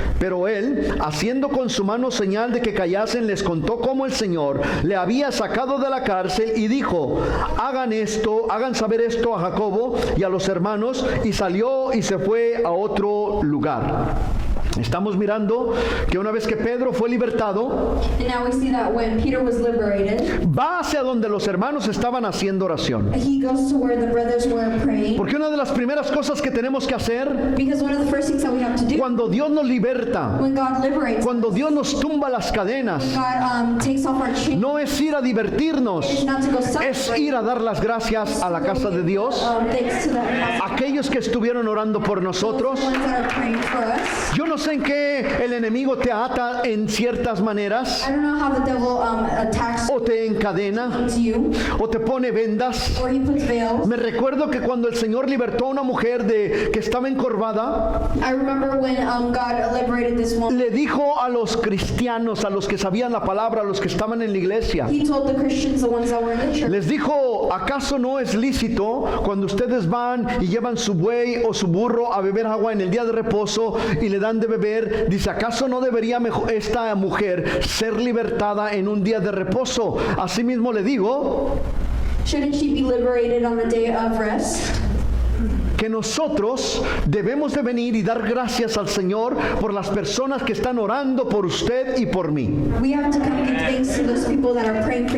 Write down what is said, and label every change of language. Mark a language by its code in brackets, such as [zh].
[es] Pero él, haciendo con su mano señal de que callasen, les contó cómo el Señor le había sacado de la cárcel, y dijo: hagan saber esto a Jacobo y a los hermanos. Y salió y se fue a otro lugar. Estamos mirando que una vez que Pedro fue libertado, [en] And now we see that when Peter was liberated, [es] va hacia donde los hermanos estaban haciendo oración. [en] he goes to where the brothers were praying. [es] Porque una de las primeras cosas que tenemos que hacer [en] Because one of the first things that we have to do [es] cuando Dios nos liberta, [en] when God liberates, [es] cuando Dios nos tumba las cadenas, [en] God takes off our chains, [es] no es ir a divertirnos, [en] it's not to go [es] es [en] celebrate. [es] ir a dar las gracias a la casa de Dios. [en] Thanks to the house. [es] Aquellos que estuvieron orando por nosotros, [en] The ones that are praying for us. [es] yo no sé en qué el enemigo te ata en ciertas maneras, [en] I don't know how the devil attacks [es] o te encadena, [en] you, [es] o te pone vendas. [en] or he puts veils. [es] Me recuerdo que cuando el Señor libertó a una mujer que estaba encorvada, [en] I remember when God liberated this woman. [es] le dijo a los cristianos, a los que sabían la palabra, a los que estaban en la iglesia, [en] He told the Christians, the ones that were in the church, [es] les dijo: ¿acaso no es lícito cuando ustedes van y llevan su buey o su burro a beber agua en el día de reposo y le dan de beber. Dice, ¿acaso no debería esta mujer ser libertada en un día de reposo? Asimismo le digo, [en] Shouldn't she be liberated on the day of rest? [es] que nosotros debemos de venir y dar gracias al Señor por las personas que están orando por usted y por mí. [en] We have to come and give thanks to those people that are praying for